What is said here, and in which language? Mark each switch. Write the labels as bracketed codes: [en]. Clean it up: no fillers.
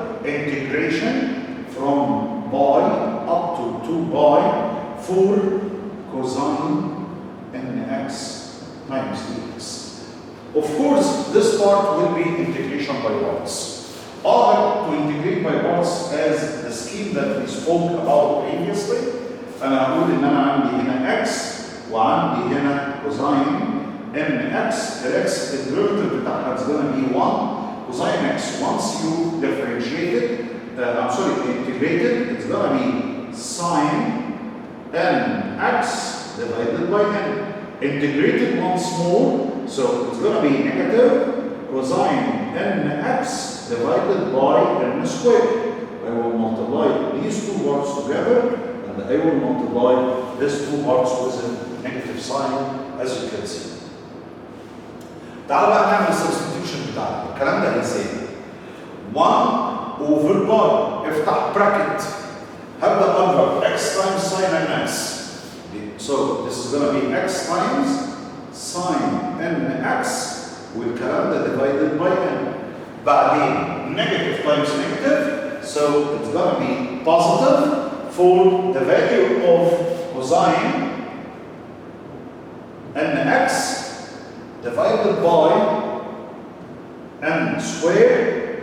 [en] Integration from pi up to 2 pi for cosine nx times dx. Of course, this part will be integration by parts. Or to integrate by parts as the scheme that we spoke about previously. [ar] أنا هقول إن أنا عندي هنا x وعندي هنا cosine nx. [en] The x derivative [ar] بتاعها [en] is going to be 1 cosine x. Once you differentiate it, integrated, it's going to be sine nx divided by n. Integrated once more, so it's going to be negative cosine nx divided by n squared. I will multiply these two parts together, and I will multiply these two parts with a negative sign, as you can see. [ar] تعالوا بقى نعمل substitution بتاعنا. الكلام ده هيساوي [en] 1 over pi. افتح bracket. [ar] هبدأ أضرب [en] x times sin nx. So this is going to be x times sin nx [ar] والكلام ده [en] divided by n. بعدين negative times negative, so it's going to be positive for the value of cosine nx divided by n squared.